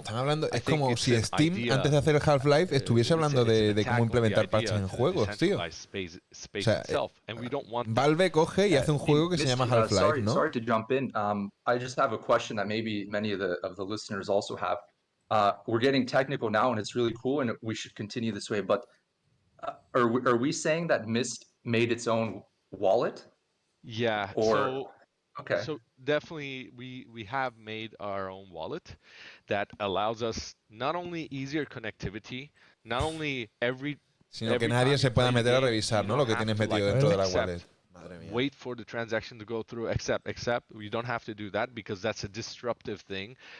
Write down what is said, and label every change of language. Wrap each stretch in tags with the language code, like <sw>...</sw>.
<es>Están hablando, es como si Steam antes de hacer el Half-Life estuviese hablando de cómo implementar patches en juegos, tío. O sea, Valve coge y hace un juego que se llama Half-Life, ¿no?</es> <en>Sorry to jump in. I just have a question that maybe many of the listeners also have. We're getting technical now, and it's really cool, and we should continue this way. But Are we saying that Mist made its own wallet? Yeah. Or okay. So definitely we have made our own wallet that allows us not only easier connectivity, not only</en> <es>sino que nadie se pueda meter a revisar, ¿no? Lo que tienes metido dentro de la wallet. Madre mía.</es> <en>Wait for the transaction to go through, accept. You don't have to do that because that's a disruptive thing.</en>